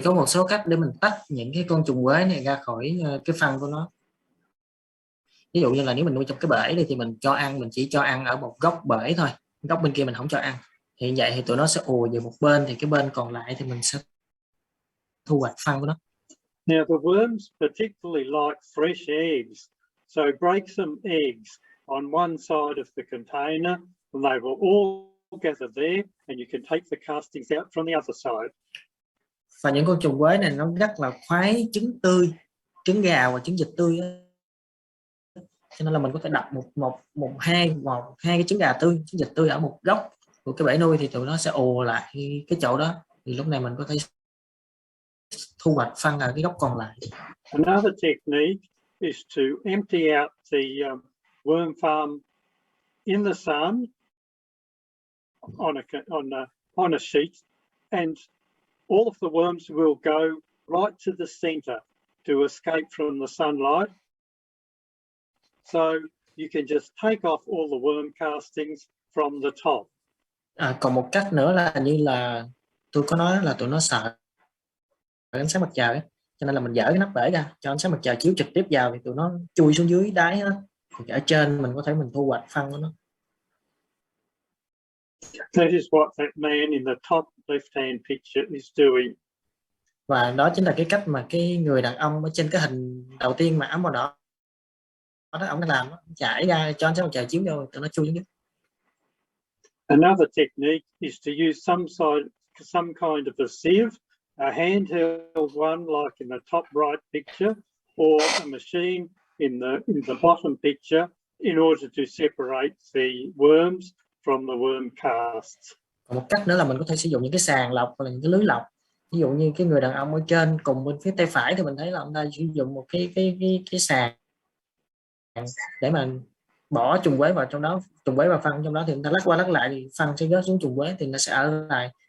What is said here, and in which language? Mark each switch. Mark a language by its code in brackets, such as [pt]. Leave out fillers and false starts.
[vi] Thì có một số cách để mình tách những cái con trùng quế này ra khỏi cái phân của nó. Ví dụ như là nếu mình nuôi trong cái bể thì mình chỉ cho ăn ở một góc bể thôi, góc bên kia mình không cho ăn. Thì vậy thì tụi nó sẽ ùa về một bên, thì cái bên còn lại thì mình sẽ thu hoạch phân của nó. [en] Now the worms particularly like fresh eggs, so break some eggs on one side of the container, and they will all gather there, and you can take the castings out from the other side. [vi] Và những con trùng quế này nó rất là khoái trứng tươi, trứng gà và trứng vịt tươi đó. Cho nên là mình có thể đặt hai cái trứng gà tươi, trứng vịt tươi ở một góc của cái bể nuôi, thì tụi nó sẽ ùa lại cái chỗ đó, thì lúc này mình có thể thu hoạch phân ở cái góc còn lại. [en] Another technique is to empty out the worm farm in the sun on a sheet, and all of the worms will go right to the center to escape from the sunlight. So you can just take off all the worm castings from the top. [vi] Còn một cách nữa là như là tôi có nói là tụi nó sợ ánh sáng mặt trời ấy. Cho nên là mình dỡ cái nắp bể ra cho ánh sáng mặt trời chiếu trực tiếp vào thì tụi nó chui xuống dưới đáy hết. Thì ở trên mình có thể mình thu hoạch phân của nó. [en] That is what that man in the top left-hand picture is doing. [vi] Và đó chính là cái cách mà cái người đàn ông ở trên cái hình đầu tiên mà áo màu đỏ đó, ông đã làm, chảy ra cho ánh sáng mặt trời chiếu vô tụi nó chui xuống dưới. [en] Another technique is to use some kind of a sieve, a handheld one like in the top right picture, or a machine in the bottom picture, in order to separate the worms from the worm casts. [vi] Còn một cách nữa là mình có thể sử dụng những cái sàng lọc hoặc là những cái lưới lọc. Ví dụ như cái người đàn ông ở trên cùng bên phía tay phải thì mình thấy là ông ta sử dụng một cái sàng để mà bỏ trùng quế vào trong đó, trùng quế và phân trong đó, thì người ta lắc qua lắc lại thì phân sẽ rớt xuống trùng quế thì nó sẽ ở lại.